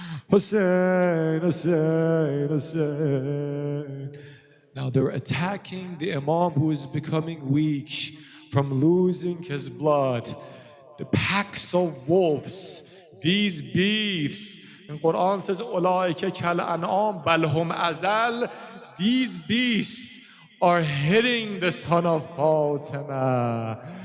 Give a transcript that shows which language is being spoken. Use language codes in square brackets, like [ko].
[en] Hussein, Hussein, Hussein. Now they're attacking the Imam who is becoming weak from losing his blood. The packs of wolves, these beasts. And Quran says, [ar] أُولَٰئِكَ كَالْأَنْعَامِ بَلْ هُمْ أَضَلُّ. [en] These beasts are hitting the son of Fatima.